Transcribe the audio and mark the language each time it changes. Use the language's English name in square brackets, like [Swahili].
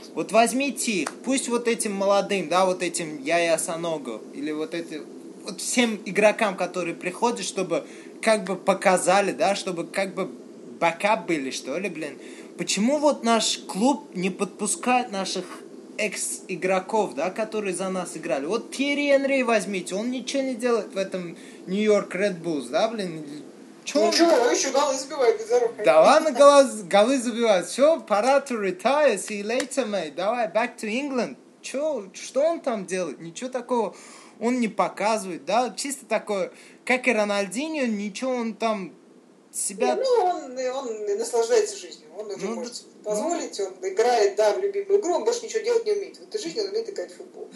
[Russian] Вот возьмите их, пусть вот этим молодым, да, вот этим Яя Саного, или вот этим, вот всем игрокам, которые приходят, чтобы как бы показали, да, чтобы как бы бэкап были, что ли, блин. Почему вот наш клуб не подпускает наших экс-игроков, да, которые за нас играли? Вот Тьерри Энри возьмите, он ничего не делает в этом Нью-Йорк Ред Буллс, да, блин. Ничего, он еще голы забивает без оружия. Да ладно, голы забивает. Все, пора [English] to retire, see you later, mate. [Russian] Давай, [English] back to England. [Russian] Че, что он там делает? Ничего такого он не показывает, да? Чисто такое, как и Рональдиньо, ничего он там себя... Не, ну, он наслаждается жизнью. Он уже может себе позволить. Ну... Он играет, да, в любимую игру. Он больше ничего делать не умеет. В этой жизни он умеет играть в футбол.